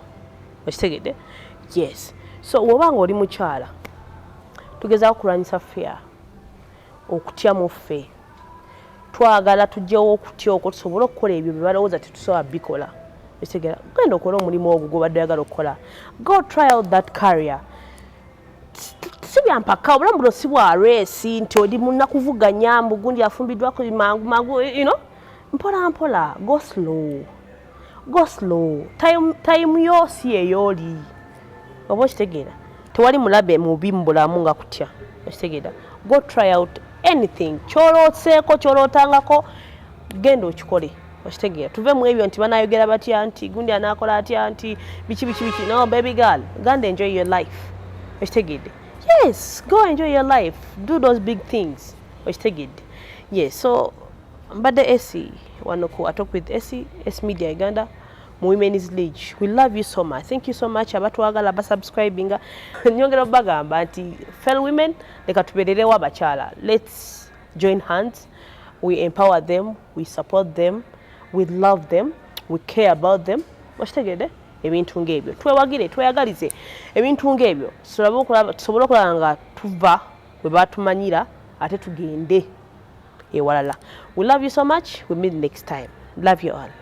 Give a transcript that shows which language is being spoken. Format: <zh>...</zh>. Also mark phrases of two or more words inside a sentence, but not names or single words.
<lg>Okitegedde? Yes. So bw'oba nga oli mukyala, tugezaako okulwanyisa fear, okutya mu ffe. Twagala tujjewo okutya okwo tusobole okukola ebyo bye balowooza tetusobola bikola. Okitegera? Genda okola omulimu ogwo gw'obadde oyagala okukola.</lg> <en>Go try out that career.</en> <lg>Si byampaka, obulamu buno si bwa reesi nti oli munnakuvuganya mbu gundi afumbiddwako mangu,</lg> <en>you know?</en> <lg>Mpola mpola,</lg> <en>go slow. go slow.</en> <lg>Time yo si eyoli. Oba okitegeera. Tewali mulabe mubi mu bulamu nga kutya. Okitegeera.</lg> <en>Go try out anything.</en> <lg>Kyolooseeko kyolootangako genda okikole. Okitegeera. Tuve mu ebyo nti banayogera batya nti gundi anaakola atya nti biki.</lg> <en>No, baby girl. Go and enjoy your life. Okitegeera. Yes, go enjoy your life. Do those big things.</en> <lg>Okitegeera. Yes, so mbadde Essie wano ku Talk with Essie, S Media Uganda mu Women's League.</lg> <en>We love you so much. Thank you so much</en> <lg>abatwagala basubscribinga. Nyongera bagamba nti</lg> <en>fellow women</en> <lg>leka tubererewo abakyala.</lg> <en>Let's join hands. We empower them, we support them, we love them, we care about them.</en> <lg>Okitegeera? Ebintu ng'ebyo twewagire tweyagalize ebintu ng'ebyo tusobole okulaba nga tuva we batumanyira ate tugende ewalala.</lg> <en>We love you so much. We meet next time. Love you all.</en>